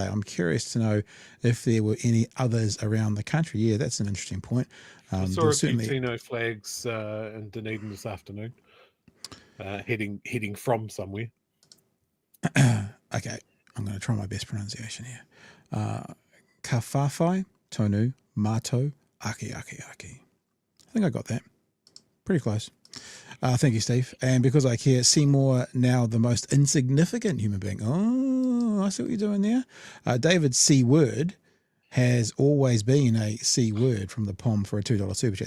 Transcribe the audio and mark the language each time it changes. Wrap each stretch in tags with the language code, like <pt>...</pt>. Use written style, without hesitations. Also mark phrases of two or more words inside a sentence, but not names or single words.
<en>I'm curious to know if there were any others around the country. Yeah, that's an interesting point. I saw a few Tino flags in Dunedin this afternoon. Heading from somewhere. Okay, I'm going to try my best pronunciation here.</en> <mi>Kawhawhai, tonu, mātou, aki.</mi> <en>I think I got that. Pretty close. Thank you, Steve. And because I care, Seymour now the most insignificant human being. Oh, I see what you're doing there. David C. Word has always been a C word from the POM for a $2 super chat.</en>